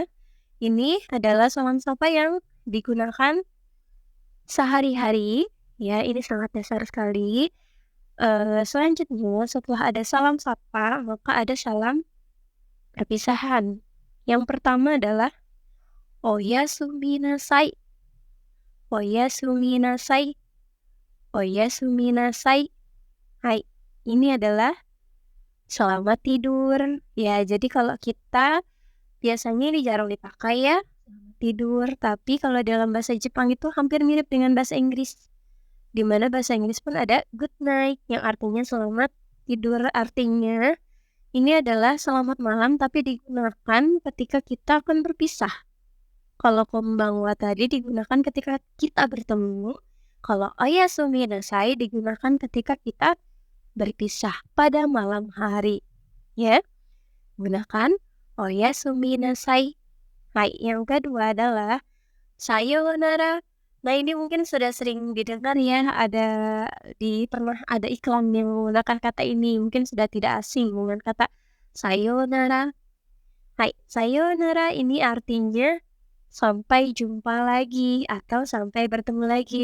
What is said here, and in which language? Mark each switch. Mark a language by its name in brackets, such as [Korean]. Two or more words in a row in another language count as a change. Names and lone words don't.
[Indonesian] Ini adalah salam sapa yang digunakan sehari-hari ya, ini sangat dasar sekali. Selanjutnya setelah ada salam sapa, maka ada salam perpisahan. Yang pertama adalah [Japanese] おやすみなさい. おやすみなさい。おやすみなさい. [Indonesian] Hai, ini adalah selamat tidur. Ya, jadi kalau kita biasanya ini jarang dipakai ya, selamat tidur. Tapi kalau dalam bahasa Jepang itu hampir mirip dengan bahasa Inggris. Di mana bahasa Inggris pun ada [English] good night [Indonesian] yang artinya selamat tidur. Artinya ini adalah selamat malam tapi digunakan ketika kita akan berpisah. Kalau konbanwa tadi digunakan ketika kita bertemu. Kalau [Japanese] おやすみなさい [Indonesian] digunakan ketika kita berpisah pada malam hari. Ya, gunakan [Japanese] おやすみなさい. [Indonesian] Hai, yang kedua adalah sayonara. Nah, ini mungkin sudah sering didengar ya, pernah ada iklan yang menggunakan kata ini, mungkin sudah tidak asing dengan kata sayonara. Hai, sayonara ini artinya sampai jumpa lagi atau sampai bertemu lagi.